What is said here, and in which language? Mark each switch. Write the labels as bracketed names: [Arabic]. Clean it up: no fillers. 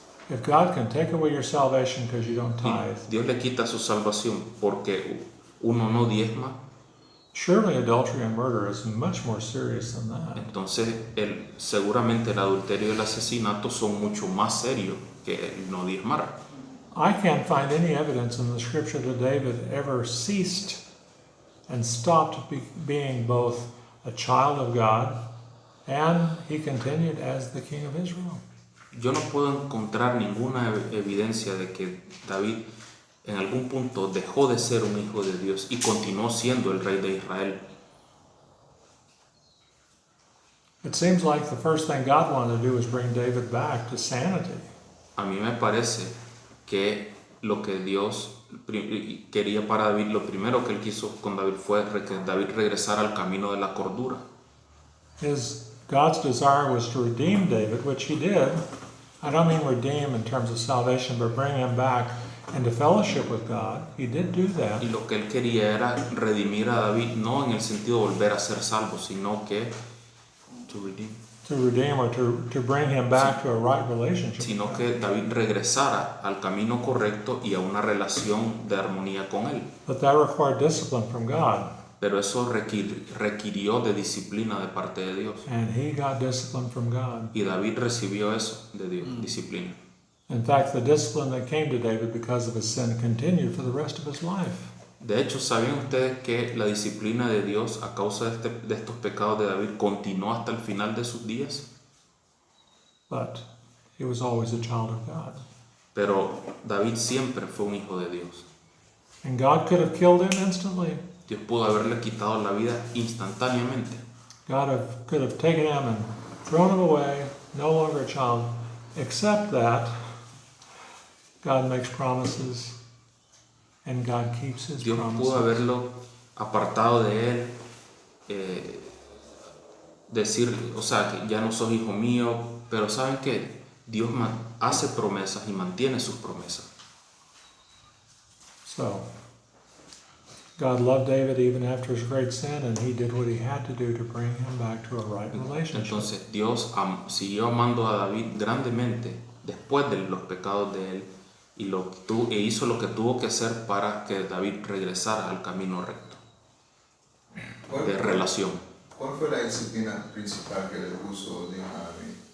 [English] If God can take away your salvation because you don't [Spanish] y [English] tithe, [Spanish] Dios le quita su salvación porque uno no diezma, [English] surely adultery and murder is much more serious than that. [Spanish] entonces seguramente el adulterio y el asesinato son mucho más serios que el no diezmar. [English] I can't find any evidence in the scripture that David ever ceased and stopped being both a child of God and he continued as the king of Israel. [Spanish] Yo no puedo encontrar ninguna evidencia de que David en algún punto dejó de ser un hijo de Dios y continuó siendo el rey de Israel. [English] It seems like the first thing God wanted to do was bring David back to sanity. [Spanish] A mí me parece que lo que Dios quería para David, lo primero que él quiso con David fue que David regresara al camino de la cordura. [English] God's desire was to redeem David, which he did. I don't mean redeem in terms of salvation, but bring him back into fellowship with God. He did do that. [Spanish] Y lo que él quería era redimir a David, no en el sentido de volver a ser salvo, sino que [English] To redeem or to bring him back to a right relationship. [Spanish] sino que David regresara al camino correcto y a una relación de armonía con él. [English] But that required discipline from God. [Spanish] Pero eso requirió de disciplina de parte de Dios. [English] And he got discipline from God. [Spanish] Y David recibió eso de Dios, disciplina. [English] In fact, the discipline that came to David because of his sin continued for the rest of his life. [Spanish] De hecho, ¿sabían ustedes que la disciplina de Dios a causa de estos pecados de David continuó hasta el final de sus días? [English] But he was always a child of God. [Spanish] Pero David siempre fue un hijo de Dios. [English] And God could have killed him instantly. [Spanish] Dios pudo haberle quitado la vida instantáneamente. [English] Could have taken him and thrown him away, no longer a child, except that God makes promises and God keeps his [Spanish] Dios [English] promises. [Spanish] pudo haberlo apartado de él, decir, o sea, que ya no sos hijo mío, pero ¿saben qué? Dios hace promesas y mantiene sus promesas. [English] So, God loved David even after his great sin, and he did what he had to do to bring him back to a right relationship. [Spanish] Entonces Dios siguió amando a David grandemente después de los pecados de él e hizo lo que tuvo que hacer para que David regresara al camino recto de relación. ¿Cuál fue la disciplina principal que le puso Dios a David?